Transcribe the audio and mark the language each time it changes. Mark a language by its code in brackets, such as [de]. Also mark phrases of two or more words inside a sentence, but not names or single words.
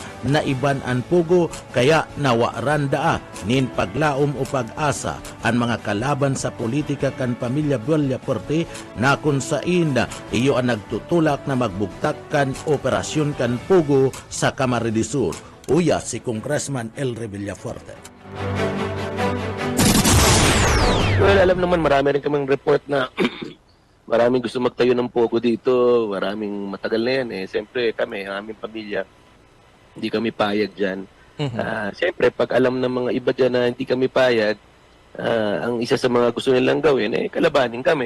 [bik] na iban ang pugo kaya nawaranda nin paglaom o pag-asa ang mga kalaban sa politika kan pamilya Villafuerte na kung sain iyo ang nagtutulak na magbugtak kan operasyon kan pugo sa Camarines Sur. Uya si Congressman Elry Villafuerte. [tl] Well, alam naman marami rin kaming report na maraming gusto magtayo ng pogo dito, maraming matagal na yan Siyempre kami, ang aming pamilya, hindi kami payag dyan. Siyempre, pag alam ng mga iba dyan na hindi kami payag, ang isa sa mga gusto nilang gawin, kalabanin kami.